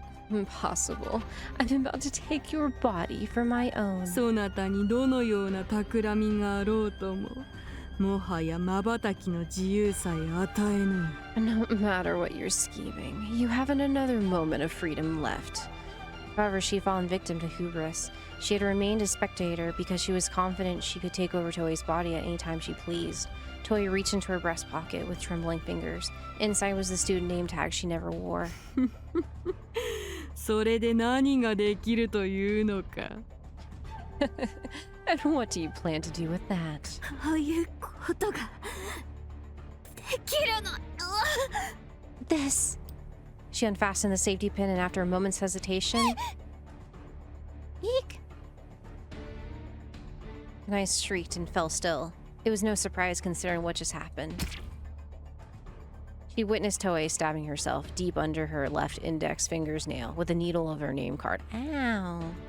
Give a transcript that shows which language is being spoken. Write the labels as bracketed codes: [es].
[en] Impossible. I'm about to take your body for my own. [ja] そなたにどのような企みがあろうとも、もはや瞬きの自由さえ与えぬ。 [en] No matter what you're scheming, you haven't another moment of freedom left. However, she'd fallen victim to hubris. She had remained a spectator because she was confident she could take over Toei's body at any time she pleased. Toei reached into her breast pocket with trembling fingers. Inside was the student name tag she never wore. [ja] それで何ができるというのか。 [en] And what do you plan to do with that? [ja] こういうことができるの。 [en] This! She unfastened the safety pin and after a moment's hesitation... Eek! Kanai shrieked and fell still. It was no surprise considering what just happened. She witnessed Toei stabbing herself deep under her left index finger's nail with the needle of her name card. Ow.